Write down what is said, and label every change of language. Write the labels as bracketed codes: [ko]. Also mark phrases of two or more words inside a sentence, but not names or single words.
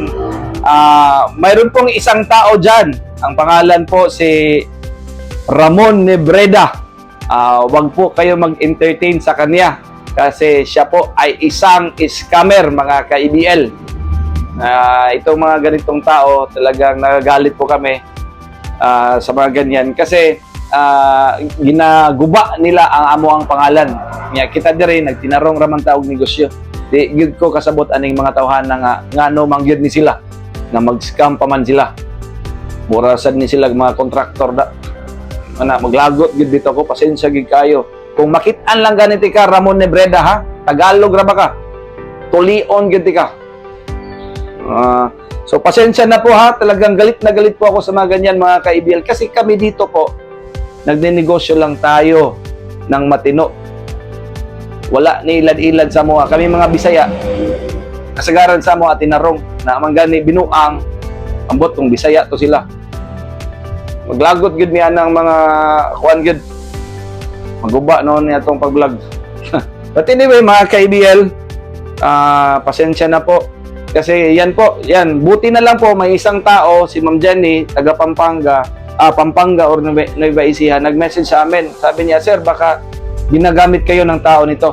[tl] Mayroon pong isang tao dyan, ang pangalan po si Ramon Nebreda. Wag po kayo mag-entertain sa kanya kasi siya po ay isang scammer mga ka-EBL. Itong mga ganitong tao, talagang nagagalit po kami sa mga ganyan kasi ginaguba nila ang amo ang pangalan niya. [ceb] Kita dire nagtinarong ramang taog negosyo. Di gyud ko kasabot aning mga tawhan na ngano man gyud ni sila na mag-scam pa man sila. Mura sad ni sila mga contractor da. Ana maglagot gyud dito ko, pasensya gid kayo. Kung makit-an lang ganito ka Ramon Nebreda ha, Tagalog ra ba ka? Tulion gyud ka. So, [tl] pasensya na po ha. Talagang galit na galit po ako sa mga ganyan mga ka-EBL. Kasi kami dito po, nagninegosyo lang tayo ng matino. [ceb] Wala ni ilad-ilad sa mga. Kami mga Bisaya, kasagaran sa mga tinarong na manggani binuang, ambot kung Bisaya to sila. Maglagot gud niya ng mga kuan gud. [tl] Maguba noon niya itong pag-vlog. [en] But anyway [tl] mga ka-EBL, pasensya na po. Kasi yan po, yan. Buti na lang po, may isang tao, si Ma'am Jenny, taga Pampanga or Nueva Ecija, nag-message sa amin. Sabi niya, sir, baka ginagamit kayo ng tao nito.